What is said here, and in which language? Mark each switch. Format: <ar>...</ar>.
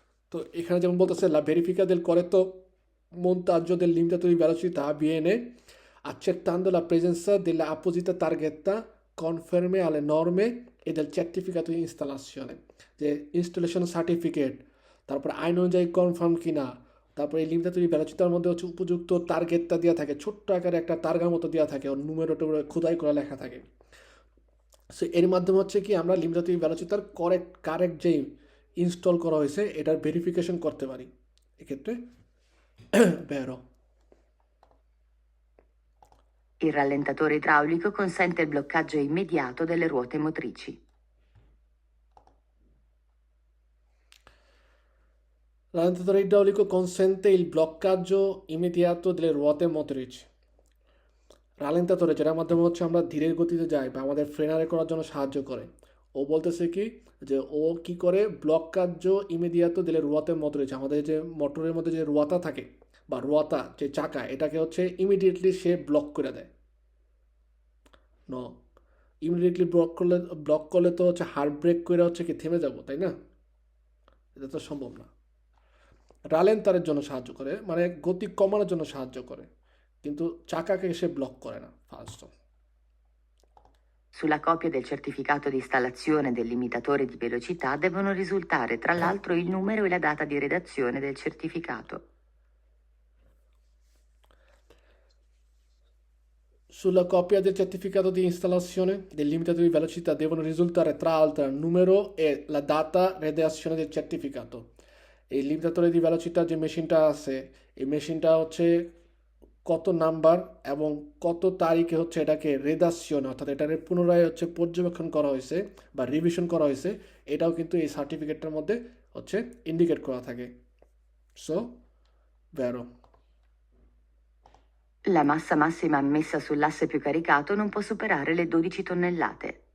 <bn>তো এখানে যেমন বলতেছে লা</bn> <it>verifica del corretto montaggio del limitatore di velocità avviene accertando la presenza della apposita targhetta conforme alle norme e del certificato di installazione,</it> <bn>যে installation certificate, তারপর আইন অনুযায়ী কনফার্ম কিনা, তারপর এই লিমিটাতোরে ভেলোসিটির মধ্যে হচ্ছে উপযুক্ত টার্গেটটা দেওয়া থাকে, ছোট্ট আকারে একটা তারগার মতো দেওয়া থাকে, ওর নুমেরোটা খোদাই করা লেখা থাকে। সো এর মাধ্যমে হচ্ছে কি আমরা লিমিটাতোরে ভেলোসিটির কারেক্ট যেই ইনস্টল করা হয়েছে এটার ভেরিফিকেশন করতে পারি। এক্ষেত্রে ভেরো।</bn> <it>Il rallentatore idraulico consente il bloccaggio immediato delle ruote motrici. Rallentatore idraulico consente il bloccaggio immediato delle ruote motrici.</it> <bn>রালেন্তাতোরে যেটার মাধ্যমে হচ্ছে আমরা ধীরে গতিতে যাই বা আমাদের ফ্রেনারে করার জন্য সাহায্য করে। ও বলতেছে কি যে ও কি করে ব্লক্কাজ্জো ইমিডিয়াতো দিলে রুয়াতে মোটরেছে, আমাদের যে মোটরের মধ্যে যে রুয়াতা থাকে বা রুয়াতা যে চাকা এটাকে হচ্ছে ইমিডিয়েটলি সে ব্লক করে দেয়। ন ইমিডিয়েটলি ব্লক করলে তো হচ্ছে হার্ট ব্রেক করে হচ্ছে কি থেমে যাব, তাই না? এটা তো সম্ভব না। রালেন্তারের জন্য সাহায্য করে, মানে গতি কমানোর জন্য সাহায্য করে, কিন্তু চাকাকে সে ব্লক করে না first.</bn> <it>Sulla copia del certificato di installazione del limitatore di velocità devono risultare tra l'altro il numero e la data di redazione del certificato. Sulla copia del certificato di installazione del limitatore di velocità devono risultare tra l'altro il numero e la data redazione del certificato.</it> <bn>এই লিমিটাতোরে দি ভেলোসিটির যে মেশিনটা আছে এই মেশিনটা হচ্ছে কত number এবং কত তারিখে হচ্ছে এটাকে রেদাসিয়ন অর্থাৎ এটাকে পুনরায় হচ্ছে পর্যবেক্ষণ করা হয়েছে বা রিভিশন করা হয়েছে, এটাও কিন্তু এই সার্টিফিকেটটার মধ্যে হচ্ছে ইন্ডিকেট করা থাকে। So ভেরো।</bn> <it>La massa massima ammessa sull'asse più caricato non può superare le 12 tonnellate.</it>